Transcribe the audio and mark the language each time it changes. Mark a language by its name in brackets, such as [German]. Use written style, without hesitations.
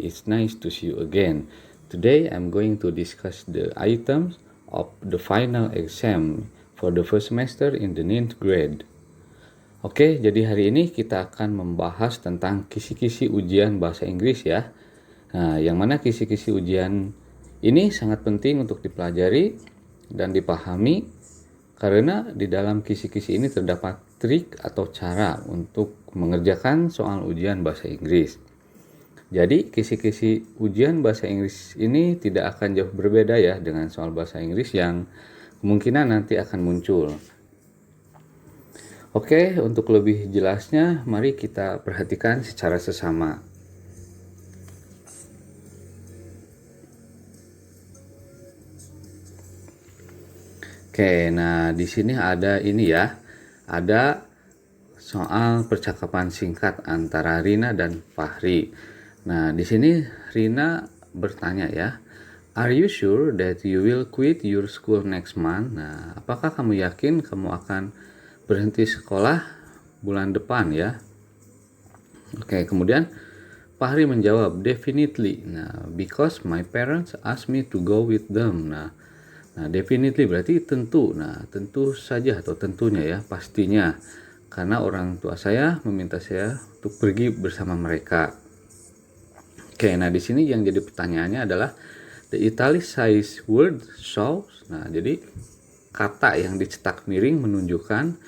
[English] It's nice to see you again. Today I'm going to discuss the items of the final exam for the first semester in the ninth grade. [Indonesian] Oke, jadi hari ini kita akan membahas tentang kisi-kisi ujian bahasa Inggris ya. Nah, yang mana kisi-kisi ujian ini sangat penting untuk dipelajari dan dipahami karena di dalam kisi-kisi ini terdapat trik atau cara untuk mengerjakan soal ujian bahasa Inggris. Jadi kisi-kisi ujian bahasa Inggris ini tidak akan jauh berbeda ya dengan soal bahasa Inggris yang kemungkinan nanti akan muncul. Oke, untuk lebih jelasnya mari kita perhatikan secara sesama. Oke, nah di sini ada ini ya. Ada soal percakapan singkat antara Rina dan Fahri. Nah, di sini Rina bertanya ya, [English] "Are you sure that you will quit your school next month?" [Indonesian] Nah, apakah kamu yakin kamu akan berhenti sekolah bulan depan ya? Oke, kemudian Fahri menjawab, "Definitely." [English] Nah, because my parents asked me to go with them. [Indonesian] Nah, definitely berarti tentu. Nah, tentu saja atau tentunya ya, pastinya. Karena orang tua saya meminta saya untuk pergi bersama mereka. Oke, nah di sini yang jadi pertanyaannya adalah [English] the italicized word shows. [Indonesian] Nah, jadi kata yang dicetak miring menunjukkan.